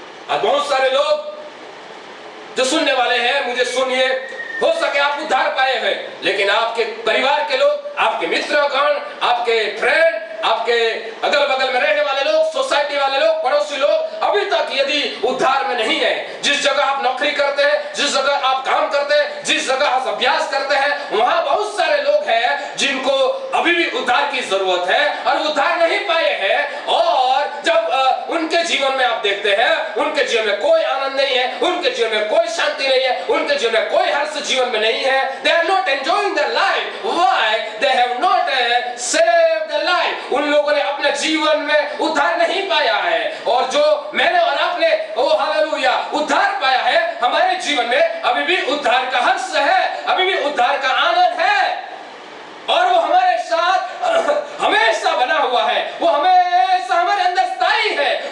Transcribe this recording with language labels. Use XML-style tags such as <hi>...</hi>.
<hi>और बहुत सारे लोग जो सुनने वाले हैं, मुझे सुनिए, हो सके आप उद्धार पाए हैं, लेकिन आपके परिवार के लोग, आपके मित्रगण, आपके फ्रेंड, आपके अगल बगल में रहने वाले लोग, सोसाइटी वाले लोग, पड़ोसी लोग अभी तक यदि उद्धार में नहीं है, जिस जगह आप नौकरी करते हैं, जिस जगह आप काम करते हैं, जिस जगह आप अभ्यास करते हैं, वहां बहुत सारे लोग हैं जिनको अभी भी उद्धार की जरूरत है और उद्धार नहीं पाए हैं। और जब उनके जीवन में आप देखते हैं, उनके जीवन में कोई आनंद नहीं है, उनके जीवन में कोई शांति नहीं है, उनके जीवन में कोई हर्ष जीवन में नहीं है।</hi> <en>They are not enjoying their life. Why? They have not saved their life.</en> <hi>उन लोगों ने अपने जीवन में उद्धार नहीं पाया है। और जो मैंने और आपने, ओ हालेलुया, उद्धार पाया है, हमारे जीवन में अभी भी उद्धार का हर्ष है, अभी भी उद्धार का आनंद है और वो हमारे साथ हमेशा बना हुआ है, वो हमेशा हमारे अंदर स्थायी है।</hi>